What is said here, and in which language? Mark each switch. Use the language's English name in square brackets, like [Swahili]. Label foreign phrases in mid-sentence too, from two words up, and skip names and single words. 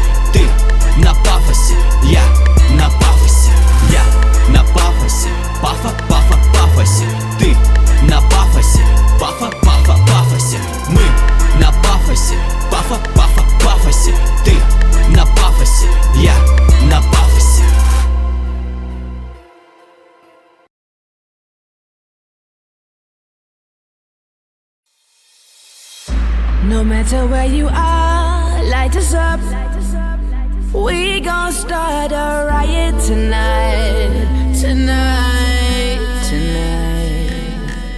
[Russian] Ты на пафосе, я на пафосе. Я на пафосе, пафа, пафа, пафосе. Ты на пафосе, пафа, пафа, пафосе. Мы на пафосе, пафа, пафа, пафосе. Ты на пафосе, я на пафосе. [English] No matter where you are, light us up. We gon' start a riot tonight, tonight, tonight.